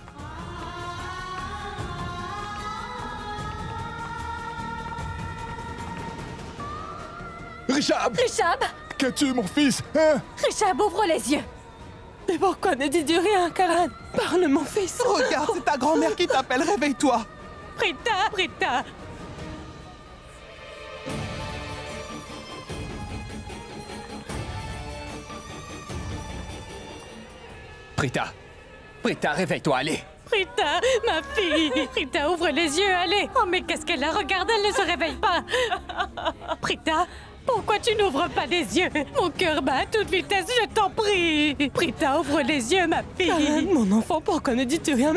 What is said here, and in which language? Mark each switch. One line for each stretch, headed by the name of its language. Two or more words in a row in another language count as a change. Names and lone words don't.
French: Rechab! Rechab! Qu'as-tu, mon fils, hein? Rechab, ouvre les yeux! Mais pourquoi ne dis-tu rien, Karan? Parle, mon fils! Regarde, c'est ta grand-mère qui t'appelle, réveille-toi! Rita! Rita! Prita! Prita, réveille-toi, allez! Rita, ma fille! Rita, ouvre les yeux, allez! Oh, mais qu'est-ce qu'elle a? Regarde, elle ne se réveille pas! Rita, pourquoi tu n'ouvres pas les yeux? Mon cœur bat à toute vitesse, je t'en prie! Rita, ouvre les yeux, ma fille! Karan, mon enfant, pourquoi ne dis-tu rien?